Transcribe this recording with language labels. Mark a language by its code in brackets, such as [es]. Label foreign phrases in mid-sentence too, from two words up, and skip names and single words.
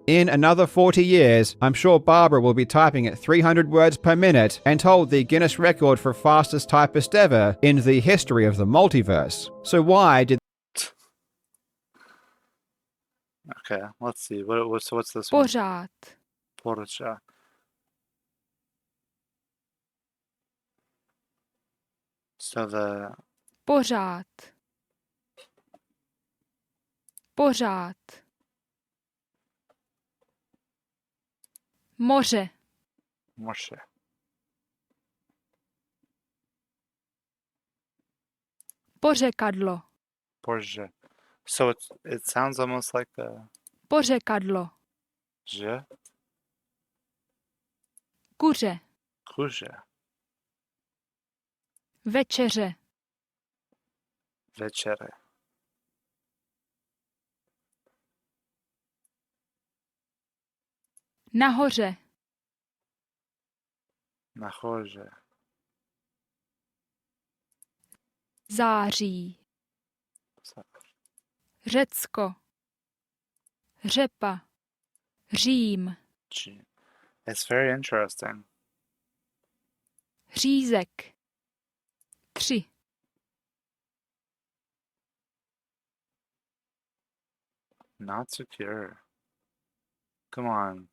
[en] In another 40 years, I'm sure Barbara will be typing at 300 words per minute and hold the Guinness record for fastest typist ever in the history of the multiverse. So why did Okay, let's see. What's this one? [cs] Pořád. Pořád. [en] So the [cs] Pořád. Pořád. Moře. moře. Pořekadlo. Poře. [en] So it sounds almost like a [cs] Pořekadlo. že, Kuře. kuře, Večeře. večere, Nahoře. nahoře, Září. Řecko. Řepa. Řím. [en] Gee. It's very interesting. [cs] Řízek. 3. [en] Not secure. Come on.